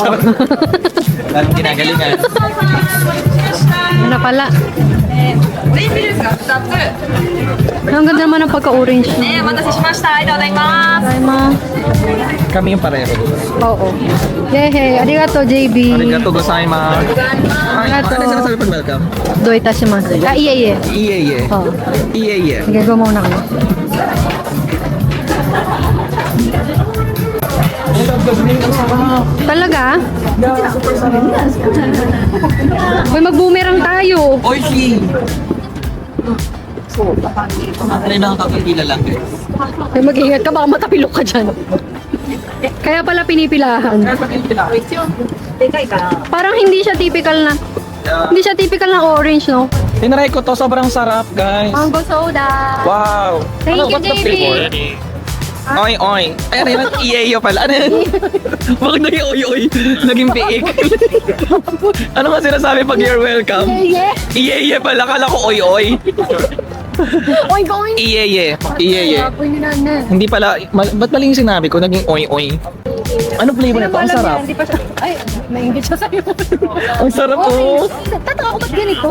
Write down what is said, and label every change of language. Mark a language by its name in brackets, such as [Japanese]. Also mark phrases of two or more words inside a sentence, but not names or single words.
[Filipino] Alam ginagalingan. Ano na pala? Ang ganda naman ng pagka-orange. Ay, ma. Kami yung pareho. Oo. Yehey. [Japanese] Arigato, JB. ありがとうございます. [Filipino] Ay, [Japanese] Arigato. [Filipino] ano yung sinasabi pag welcome? [Japanese] どういたします。ああ、いいえ. Iye. [Filipino] Oo. [Japanese] Iye. [Filipino] Sige, go muna ka. Talaga? Uy, mag-boomerang tayo. Oy, she! Ano yung nakakapagpila lang? Uy, mag-ingat ka, baka matapilok ka dyan. Kaya pala pinipilahan. Parang hindi siya typical na. Hindi siya typical na orange, no? Tinry ko to, sobrang sarap, guys. [English] Mango soda. Wow! Thank you, what's the JB. [Filipino] flavor? Oy, oy. Ay, ano yun? Iyeyo pala. Ano yun? Bakit naging oy, oy? Naging piik. Ano nga sinasabi pag [English] you're welcome? Yeah. [Filipino] Iyeye pala. Kala ko oy, oy. Oink, oink. [Japanese] Iyeye. Iyeye. [Filipino] Pwede na na. Hindi pala, ba't mali yung sinabi ko? Naging oy, oy. Ano flavor nito? Ang sarap. Hindi pa siya. Ay, naingit siya sa'yo. Ang sarap oh. Tataka ko ba't ganito?